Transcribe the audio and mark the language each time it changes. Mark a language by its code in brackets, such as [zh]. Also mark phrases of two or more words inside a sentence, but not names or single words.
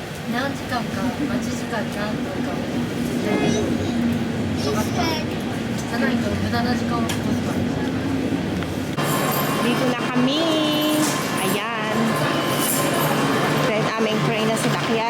[ja] 何時間か待ち時間何分かを絶対に分かった。じゃないと無駄な時間を過ごすから。 [tl] Dito na kami. Ayan. Then aming train na sinakyan.